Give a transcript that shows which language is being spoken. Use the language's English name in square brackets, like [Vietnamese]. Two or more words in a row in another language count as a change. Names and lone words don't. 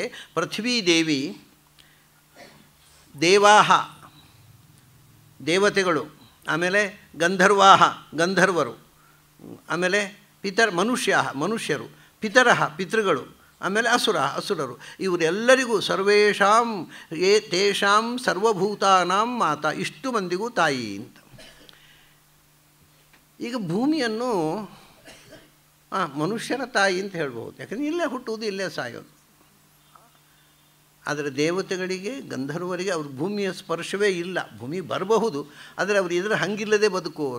[Kannada] ಪೃಥ್ವೀ ದೇವಿ, ದೇವಾಹ ದೇವತೆಗಳು, ಆಮೇಲೆ ಗಂಧರ್ವಾಹ ಗಂಧರ್ವರು, ಆಮೇಲೆ ಮನುಷ್ಯರು, ಪಿತರಃ ಪಿತೃಗಳು, ಆಮೇಲೆ ಅಸುರರು. [Sanskrit] ಇವರೆಲ್ಲರಿಗೂ ಸರ್ವೇಷಾಂ ತೇಷಾಂ ಸರ್ವಭೂತಾನಾಂ ಮಾತಾ, [Kannada] ಇಷ್ಟು ಮಂದಿಗೂ ತಾಯಿ ಅಂತ. ಈಗ ಭೂಮಿಯನ್ನು ಮನುಷ್ಯರ ತಾಯಿ ಅಂತ ಹೇಳ್ಬೋದು, ಯಾಕಂದರೆ ಇಲ್ಲೇ ಹುಟ್ಟುವುದು ಇಲ್ಲೇ ಸಾಯೋದು. ಆದರೆ ದೇವತೆಗಳಿಗೆ ಗಂಧರ್ವರಿಗೆ ಅವ್ರ ಭೂಮಿಯ ಸ್ಪರ್ಶವೇ ಇಲ್ಲ. ಭೂಮಿ ಬರಬಹುದು, ಆದರೆ ಅವರು ಇದರ ಹಂಗಿಲ್ಲದೆ ಬದುಕುವವರು.